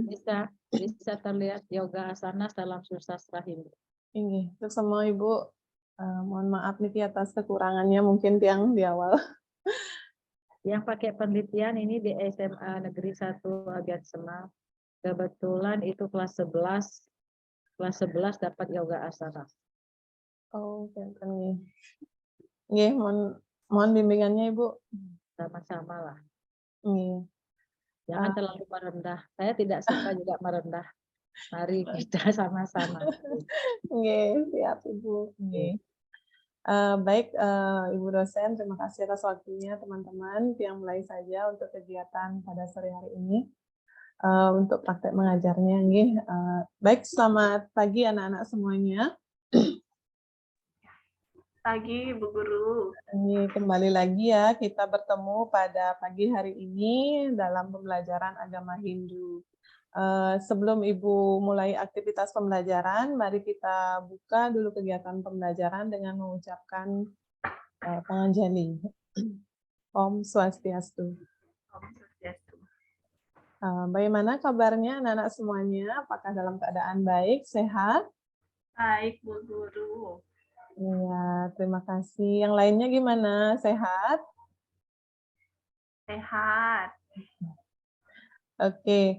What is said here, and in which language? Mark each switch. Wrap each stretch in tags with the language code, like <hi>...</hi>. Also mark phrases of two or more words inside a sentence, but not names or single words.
<id>Bisa terlihat yoga asana dalam susastra Hindu. Ini untuk semua Ibu, mohon maaf nih atas kekurangannya mungkin yang di awal. Yang pakai penelitian ini di SMA Negeri 1 Abiat Semar. Kebetulan itu kelas 11. Kelas 11 dapat yoga asana. Oh, nih. Nggih, mohon bimbingannya Ibu. Sama-sama lah. Nggih. Jangan terlalu merendah. Saya tidak suka juga merendah. Mari kita sama-sama. Nggih, siap Ibu. Nggih. Baik, Ibu dosen, terima kasih atas waktunya teman-teman yang mulai saja untuk kegiatan pada sore hari ini. Untuk praktek mengajarnya. Nggih. Baik, selamat pagi anak-anak semuanya. Pagi, Bu Guru. Ini kembali lagi ya, kita bertemu pada pagi hari ini dalam pembelajaran agama Hindu. Sebelum Ibu mulai aktivitas pembelajaran, mari kita buka dulu kegiatan pembelajaran dengan mengucapkan panganjali.</id> <sa>Om Swastiastu. Om Swastiastu.</sa> <id>Bagaimana kabarnya anak-anak semuanya? Apakah dalam keadaan baik, sehat? Baik, Bu Guru. Iya, terima kasih. Yang lainnya gimana? Sehat? Sehat. Oke.</id>